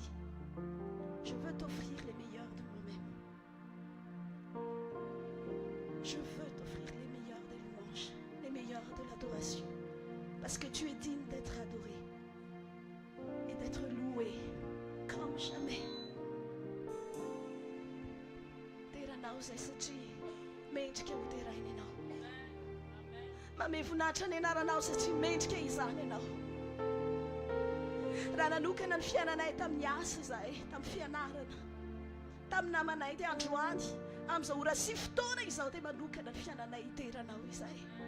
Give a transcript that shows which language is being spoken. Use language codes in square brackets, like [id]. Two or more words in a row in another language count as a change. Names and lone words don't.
[fr] Je veux t'offrir les meilleurs de moi-même. Je veux t'offrir les meilleurs des louanges, les meilleurs de l'adoration. Parce que tu es digne d'être adoré et d'être loué comme jamais. [mg] Mamevoninahitra ny anaranao satria mendrika izany ianao. Raha nanokana ny fiainanay tamin'ny asa izahay, tamin'ny fianarana, tamin'ny namanay dia androany, amin'izao ora sy fotoana izao dia manokana ny fiainanay iteranao izahay.